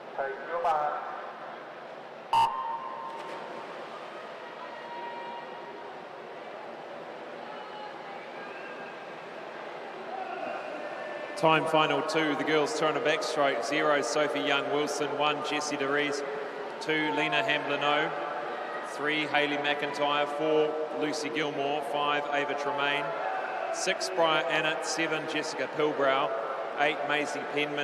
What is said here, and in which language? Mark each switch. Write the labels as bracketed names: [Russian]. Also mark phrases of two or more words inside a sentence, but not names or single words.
[English] Take your mark. Time final 2, the girls throw in a backstroke. 0, Sophie Young-Wilson. 1, Jessie DeRees. 2, Lena Hamblin-O. 3, Hayley McIntyre. 4, Lucy Gilmore. 5, Ava Tremaine. 6, Bria Annett. 7, Jessica Pilbrow. 8, Maisie Penman.